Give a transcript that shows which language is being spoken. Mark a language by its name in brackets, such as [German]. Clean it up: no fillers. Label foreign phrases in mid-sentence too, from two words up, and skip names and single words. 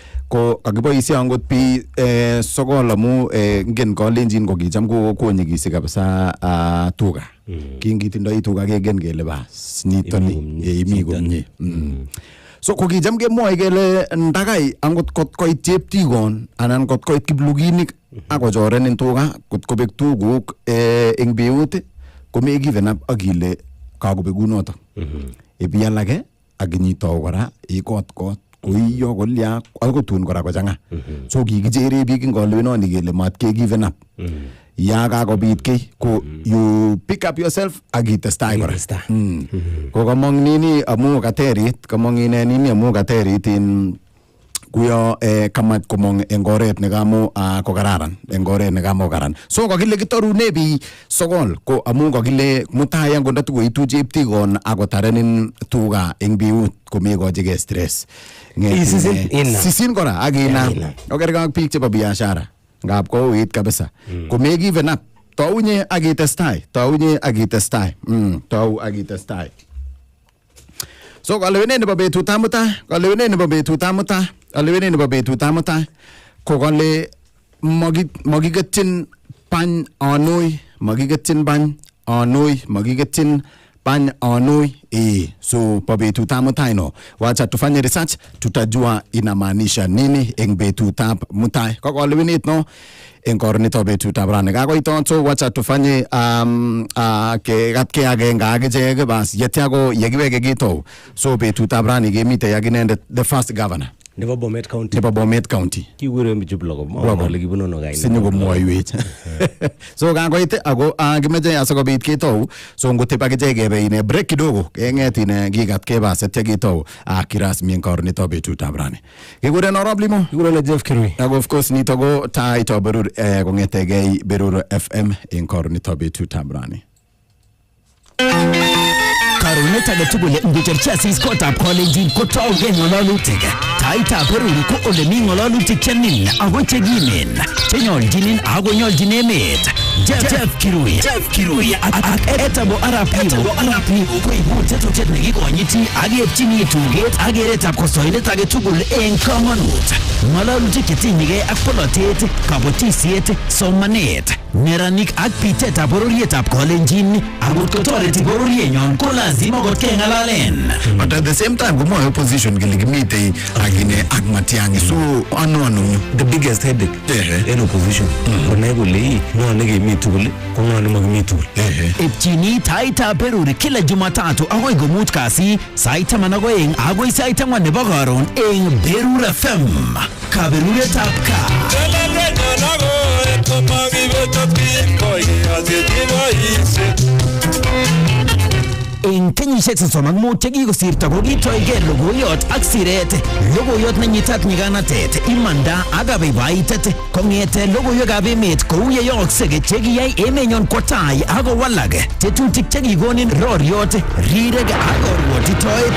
[Kalenjin] ko kakiboishe angot bi sokol amu ngen kalenjin ko kicham ko konyigisi kabisa tuga kingitindoi tuga kegen kele bas nitoni imi komye so ko kicham kemwoe kele ndakai angot kot koit cheptikon anan kot koit kipluginik akochorenin tuga kot kobek tuguk eng beut komi [English] given up [Kalenjin] akile kakobekunoto ibialake akinyitau kora ikot koiyo kolya akotun kora kochanga so kikichere biik ing kalwenoni kele mat ke [English] given up [Kalenjin] ya kakobit kei ko [English] you pick up yourself [Kalenjin] akitestai kora ko kamong nini amu katerit kamong ine nini amu katerit in kuyo kamat komong eng oret nekamo ko kararan eng oret nekamo karan so kakile kitorune bi sokol ko amu kakile mutai angot ndatukoitu cheptikon akotarenin tuga eng biut komekochige stress sisin kora akina okerke ak biik chebo biashara ngap kouit kabisa kome [English] given up [Kalenjin] taunye akitestai tau akitestai so kalewenet nebo betutab mutai ko kale makiketyin bany anoi so pa betutab mutai no [Swahili] wacha tufanye research tutajua inamaanisha nini [Kalenjin] eng betutab mutai ko kalewenet no eng koronitab betutab rani kakoiton so [Swahili] wacha tufanye [Kalenjin] ke agenge akichek bas yetya ko yekiweke kitou so betutab rani kemite yakinendet [English] the first governor [Kalenjin] nebo Bomet County kikure mjublo mole kibunono gaine sinyo komwoiwech so kakoit ako kimeche asikobit ketou so ngotep akichek kebe ine break kidogo kenget ine kikat kebas etya ketou kirasmi eng koronitab betutab rani kikuren Arap Limo kikuren Geff Kirui ako of course nito ko Taaitab Berur kongetegei Berur FM eng koronitab betutab rani Karonet age tugul ngocherchi asis kotab kolenjin kotauge ng'alalutik. Taaitab Berur ko ole mi ng'alalutik chenin ako chekimen chenyoljinin ako nyoljin emet. Geff Kirui ak etabo Arap Limo koibu tetutiet nekikonyiti akepchini tuget ak keretab kosoindet age tugul eng komonut. Ng'alalutik chetinyegei ak polotet, kabotisiet, somanet, neranik ak pitetab bororietab kolenjin akot kotoreti bororienyon ko lazima kot keng'alalen. [English] But at the same time [Kalenjin] kumoe opposition kile kimite akine ak Matiang'i so ano [English] the biggest headache in opposition [Kalenjin] konai kole no nekemi tugul ko no nemakimi tugul. Epchini Taaitab Berur [Swahili] kila Jumatatu [Kalenjin] akoi komut kasi sait 12 akoi sait 4 nebo karon eng Berur FM. Kaberuretab ka. Eng kenyisiek 35 chekikosirto kokitoige logoiyot ak siret, logoiyot nenyitat nyiganatet, imanda ak kabaibaitet kong'ete logoiwekab emet kou yeyooksei chekiyai emenyon kwo tai ako walak tetutik chekikonin roriot, rirek ak korwotitoet.